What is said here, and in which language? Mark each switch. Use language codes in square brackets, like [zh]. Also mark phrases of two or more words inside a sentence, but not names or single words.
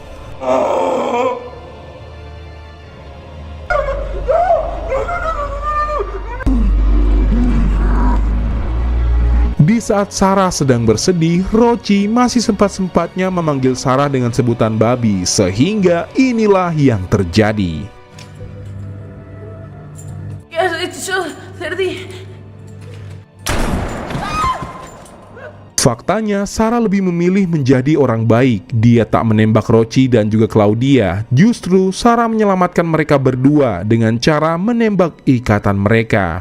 [id] Di saat Sarah sedang bersedih, Roci masih sempat-sempatnya memanggil Sarah dengan sebutan babi, sehingga inilah yang terjadi. [es] ¿Qué has hecho, Cerdi? [id] Faktanya, Sarah lebih memilih menjadi orang baik. Dia tak menembak Roci dan juga Claudia. Justru, Sarah menyelamatkan mereka berdua dengan cara menembak ikatan mereka.